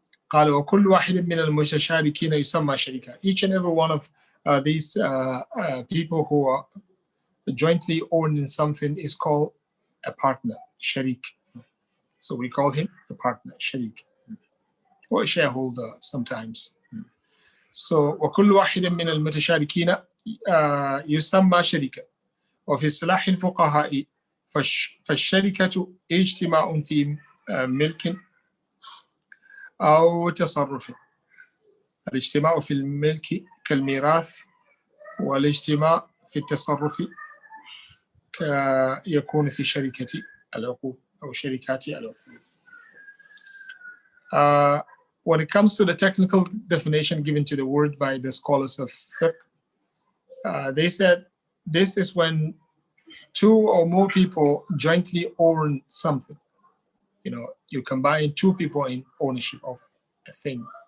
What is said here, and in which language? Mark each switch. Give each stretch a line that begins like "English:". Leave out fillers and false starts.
Arabic: قال وكل واحد من المتشاركين يسمى شريكا.
English: Each and every one of these people who are jointly owning something is called a partner, sharik. So we call him a partner, sharik, or a shareholder sometimes.
Arabic: So وكل واحد من المتشاركين يسمى شريكا. وفي اصطلاح الفقهاء فالشركة اجتماع في ملك أو تصرف. الاجتماع في الملك كالميراث، والاجتماع في التصرف يكون في شركة العقود أو شركات العقود.
English: When it comes to the technical definition given to the word by the scholars of fiqh, they said this is when two or more people jointly own something. You combine two people in ownership of a thing.